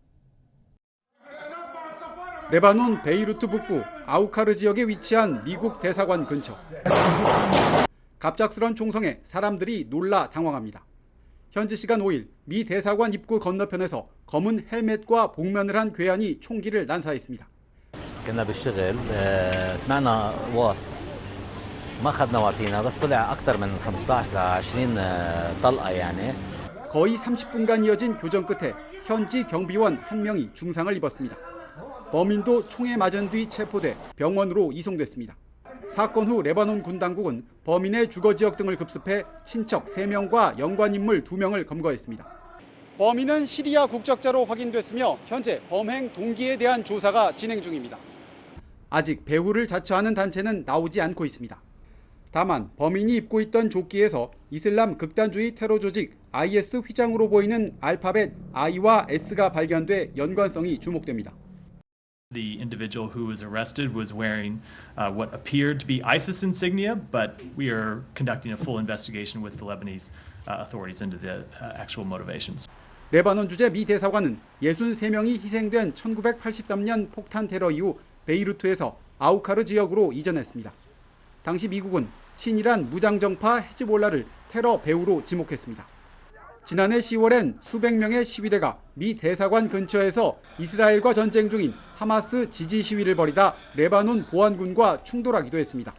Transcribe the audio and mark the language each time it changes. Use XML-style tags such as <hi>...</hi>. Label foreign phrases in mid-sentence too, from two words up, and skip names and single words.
<ko>레바논 베이루트 북부 아우카르 지역에 위치한 미국 대사관 근처. 갑작스런 총성에 사람들이 놀라 당황합니다. 현지 시간 5일 미 대사관 입구 건너편에서 검은 헬멧과 복면을 한 괴한이 총기를 난사했습니다.</ko> <ar>كنا بالشغل سمعنا واص ما اخذنا وقتنا بس طلع اكثر من 15 ل 20 طلقه يعني.</ar> <ko>거의 30분간 이어진 교전 끝에 현지 경비원 1명이 중상을 입었습니다. 범인도 총에 맞은 뒤 체포돼 병원으로 이송됐습니다. 사건 후 레바논 군 당국은 범인의 주거 지역 등을 급습해 친척 3명과 연관 인물 2명을 검거했습니다. 범인은 시리아 국적자로 확인됐으며 현재 범행 동기에 대한 조사가 진행 중입니다. 아직 배후를 자처하는 단체는 나오지 않고 있습니다. 다만 범인이 입고 있던 조끼에서 이슬람 극단주의 테러 조직 IS 휘장으로 보이는 알파벳 I와 S가 발견돼 연관성이 주목됩니다.</ko> <en>The individual who was arrested was wearing what appeared to be ISIS insignia, but we are conducting a full investigation with the Lebanese authorities into the actual motivations.</en> <ko>레바논 주재 미 대사관은 63명이 희생된 1983년 폭탄 테러 이후 베이루트에서 아우카르 지역으로 이전했습니다. 당시 미국은 친이란 무장정파 헤즈볼라를 테러 배후로 지목했습니다. 지난해 10월엔 수백 명의 시위대가 미 대사관 근처에서 이스라엘과 전쟁 중인 하마스 지지 시위를 벌이다 레바논 보안군과 충돌하기도 했습니다.</ko>